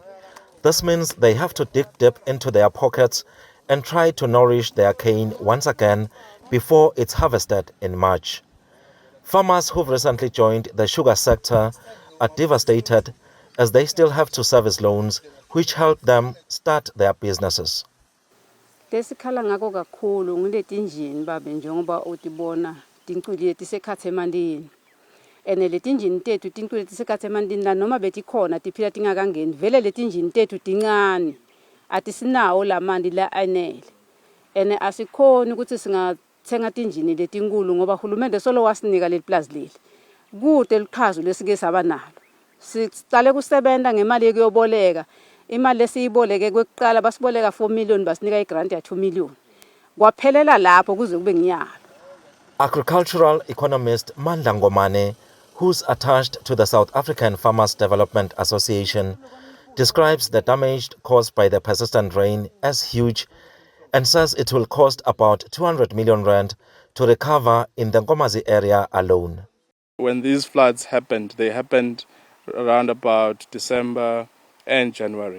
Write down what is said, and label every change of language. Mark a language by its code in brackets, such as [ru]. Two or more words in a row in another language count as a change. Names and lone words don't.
[en] This means they have to dig deep into their pockets and try to nourish their cane once again before it's harvested in March. Farmers who've recently joined the sugar sector are devastated as they still have to service loans which help them start their businesses. [ss] Lesikhala ngako kakhulu ngiletinjini babe njengoba utibona tincwile tisekhathe emandini. Ene letinjini tethu tincwile tisekhathe emandini la noma betikhona tiphila tingakangeni vele letinjini tethu tincane atisinawo lamandi la anele. Ene asikhoni ukuthi singathenga tinjini letinkulu ngoba uhulumende solo wasinika leliplazi leli. Kude liqhazo lesike saba nalo. Siqale kusebenza ngemali yokuyoboleka. Imali lesiyiboleke kwekuqala basiboleka 4 million basinika igrant ya 2 million. Kwaphelela lapho kuze kube ngiyalo. [en] Agricultural economist Mandla Ngomane, who's attached to the South African Farmers Development Association, describes the damage caused by the persistent rain as huge and says it will cost about 200 million rand to recover in the Nkomazi area alone. When these floods happened, they happened around about December and January.